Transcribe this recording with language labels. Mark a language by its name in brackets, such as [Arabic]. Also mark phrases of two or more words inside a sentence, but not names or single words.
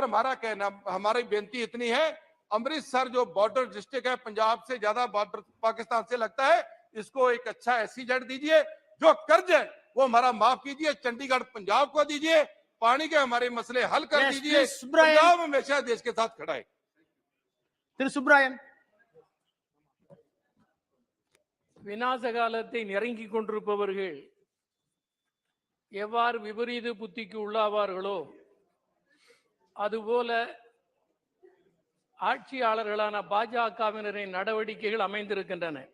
[Hindi] हमारा कहना, हमारी बेनती इतनी है, अमृतसर जो बॉर्डर डिस्ट्रिक्ट है, पंजाब से ज्यादा बॉर्डर पाकिस्तान से लगता है, इसको एक अच्छा एसईजेड दीजिए, जो कर्ज है वो हमारा माफ कीजिए, चंडीगढ़ पंजाब को दीजिए, पानी के हमारे मसले हल कर दीजिए, पंजाब हमेशा देश के साथ खड़ा है। [Tamil] விநாச காலத்தை நெருங்கிக் கொண்டிருப்பவர்கள் எவ்வாறு விபரீத புத்திக்கு உள்ளாவார்களோ அதுபோல ஆட்சியாளர்களான பாஜகவினரின் நடவடிக்கைகள் அமைந்திருக்கின்றன.